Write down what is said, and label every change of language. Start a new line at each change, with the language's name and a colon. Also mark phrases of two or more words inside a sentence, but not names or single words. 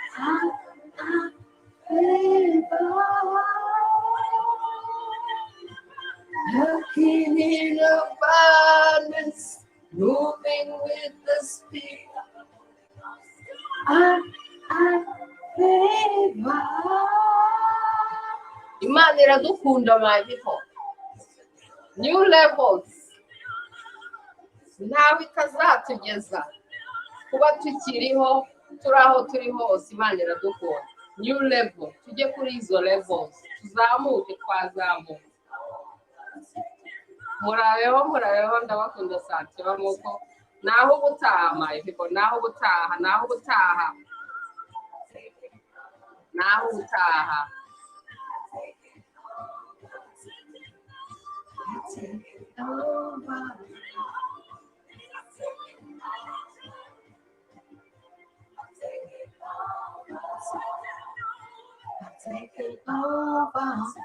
English: Favor. Walking in abundance, moving with the Spirit. Favor.
Kinyarwanda: Imana iradukunda,
English: my people. New levels.
Kinyarwanda: Ntawe itazatugeza kuba tukiriho, turi aho turi hose. Imana iradukunda.
English: New level.
Kinyarwanda: Tujye kuri izo levels. Tuzamuke, twazamuke. Murabeho ndabakunda sante bamuko. Naho ubutaha,
English: my people.
Kinyarwanda: Naho ubutaha. Naho ubutaha. Naho ubutaha.
English: Take it over. Take it over.